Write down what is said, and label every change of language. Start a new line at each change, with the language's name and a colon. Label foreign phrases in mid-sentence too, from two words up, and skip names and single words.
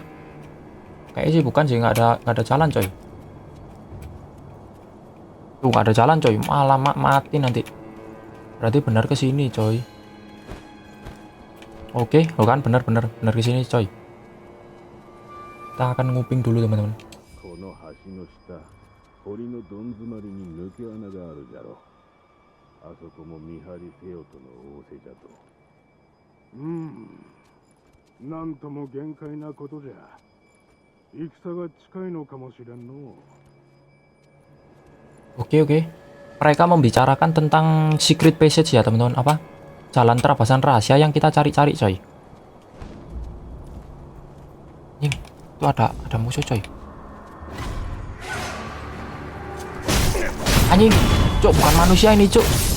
Indonesian: Kayaknya sih bukan sih, nggak ada jalan coy. Tuh nggak ada jalan coy, malah mati nanti. Berarti benar ke sini coy. Oke, kan benar ke sini coy. Kita akan nguping dulu teman-teman.
Japanese: この橋の下、堀のどん詰まりに抜け穴があるじゃろ。あそこも見張りせよとの仰せじゃと。なんとも限界なことじゃ。戦が近いのかもしれんの。
Indonesian: Oke. Mereka membicarakan tentang
English: secret passage
Indonesian: ya teman-teman. Apa? Jalan terabasan rahasia yang kita cari-cari coy. Nih, itu ada musuh coy. Anjing, cuk, bukan manusia ini cuk.